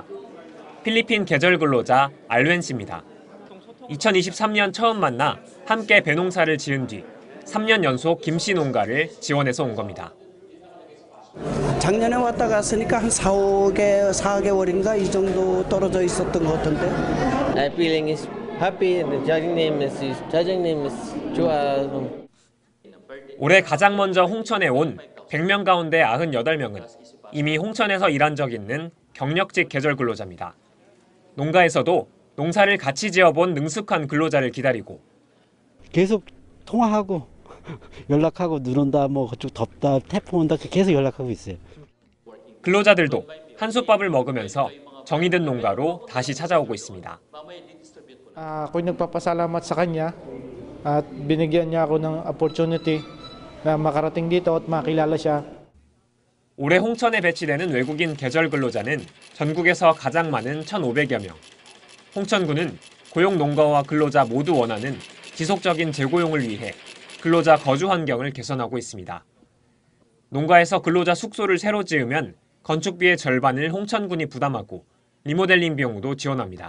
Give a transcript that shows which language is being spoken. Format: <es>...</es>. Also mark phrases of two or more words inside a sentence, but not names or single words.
<ko>필리핀 계절 근로자 알웬 씨입니다. 2023년 처음 만나 함께 배농사를 지은 뒤 3년 연속 김씨 농가를 지원해서 온 겁니다. 작년에 왔다 갔으니까 한 4개월인가 이 정도 떨어져 있었던 것 같은데.</ko> <en>My feeling is happy. The judging name is 좋아.</en> <ko>올해 가장 먼저 홍천에 온 100명 가운데 98명은 이미 홍천에서 일한 적 있는 경력직 계절 근로자입니다. 농가에서도 농사를 같이 지어본 능숙한 근로자를 기다리고 계속 통화하고 연락하고 눈 온다, 뭐 그쪽 덥다, 태풍 온다 계속 연락하고 있어요. 근로자들도 한솥밥을 먹으면서 정이 든 농가로 다시 찾아오고 있습니다.</ko> <tl>Ako'y nagpapasalamat sa kanya at binigyan niya ako ng opportunity na makarating dito at makilala siya.</tl> <ko>올해 홍천에 배치되는 외국인 계절 근로자는 전국에서 가장 많은 1,500여 명. 홍천군은 고용 농가와 근로자 모두 원하는 지속적인 재고용을 위해 근로자 거주 환경을 개선하고 있습니다. 농가에서 근로자 숙소를 새로 지으면 건축비의 절반을 홍천군이 부담하고 리모델링 비용도 지원합니다.</ko>